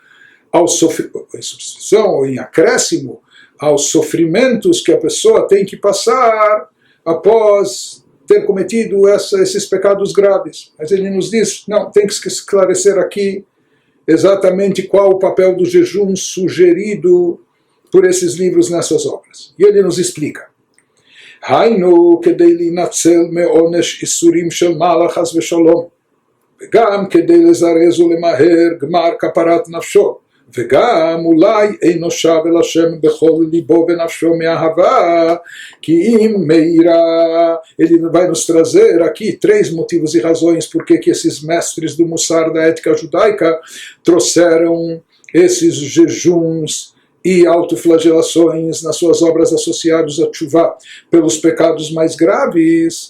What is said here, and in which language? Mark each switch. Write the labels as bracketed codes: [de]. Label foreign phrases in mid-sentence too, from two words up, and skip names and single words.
[pt] ou em acréscimo aos sofrimentos que a pessoa tem que passar após ter cometido esses pecados graves. Mas ele nos diz, não, tem que esclarecer aqui exatamente qual o papel do jejum sugerido por esses livros nessas obras. E ele nos explica. [he] היינו כדי להינצל מעונש איסורים של מעלה חס ושלום, וגם כדי לזרז ולמהר גמר כפרת נפשו, וגם אולי אינו שב אל השם בכל ליבו ונפשו מאהבה, כי אם meira. [pt] Ele vai nos trazer aqui 3 motivos e razões por que esses mestres do Mussar da ética judaica trouxeram esses jejuns e autoflagelações nas suas obras associadas a tshuva pelos pecados mais graves.